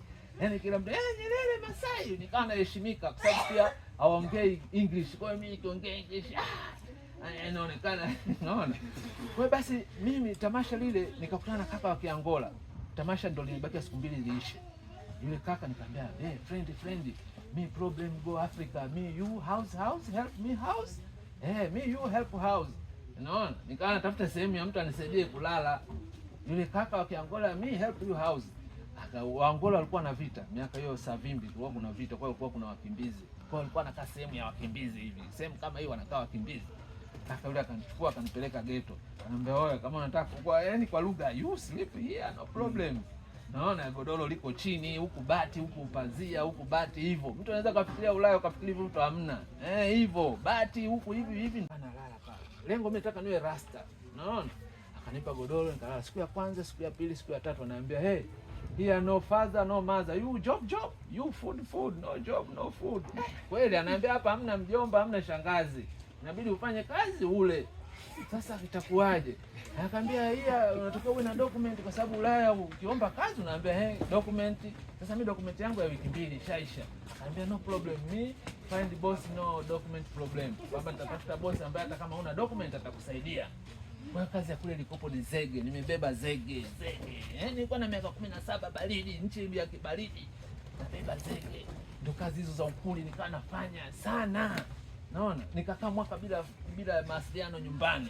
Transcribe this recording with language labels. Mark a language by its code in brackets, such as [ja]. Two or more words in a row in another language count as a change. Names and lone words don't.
[sw] Yaani kila mtu Nyerere Masai, nikawa naheshimika kwa sababu pia hawaongei English. Kwa hiyo mimi nikiongea English inaonekana. Naona. Kwa hiyo basi mimi tamasha lile nikakutana na kaka wa Kiangola. Tamasha ndio lilibaki siku 2 liishe. Yule kaka nikamwambia, [en] friend, me problem go Africa, me you house help me house. Me you help house. [sw] Unaona? Nikawa natafuta sehemu ya mtu anisaidie kulala. Yule kaka wa Kiangola, [en] me help you house. [sw] Angola walikuwa na vita. Miaka hiyo Savimbi kulikuwa kuna vita, kwa hiyo kulikuwa kuna wakimbizi. Kwa hiyo walikuwa wanakaa sehemu ya wakimbizi hivi. Sehemu kama hiyo wanakaa wakimbizi. Kaka yule akanichukua akanipeleka ghetto. Ananiambia wewe kama unataka kwa yani kwa lugha [en] you sleep here no problem. [sw] Naona godoro liko chini, huku bati, huku pazia, huku bati hivyo. Mtu anaweza kufikiria Ulaya ukafikiria hivyo, mtu hamna. Hivyo, bati huku hivi analala pale. Lengo mimi nataka niwe rasta. Naona? Akanipa godoro nikalala. Siku ya kwanza, siku ya pili, siku ya tatu ananiambia, [en] "Hey, here no father, no mother. You job. You food, no job, no food." [sw] Kweli ananiambia hapa hamna mjomba, hamna shangazi. Inabidi ufanye kazi ule. Sasa itakuwaje? Akaambia unatakiwa uwe na document, kwa sababu Ulaya ukiomba kazi unaambia document. Sasa mimi document yangu ya wiki 2 ishaisha. [en] Akaambia no problem, me find boss, no document problem. [sw] Baba nitatafuta boss ambaye hata kama una document atakusaidia. Kwa kazi ya kule ilikopo ni zege, nimebeba zege. Nilikuwa na miaka 17, baridi, nchi ya kibaridi. Nabeba zege. Ndio kazi hizo za ukuli nikawa nafanya sana. Naona, nikakaa mwaka bila mawasiliano nyumbani.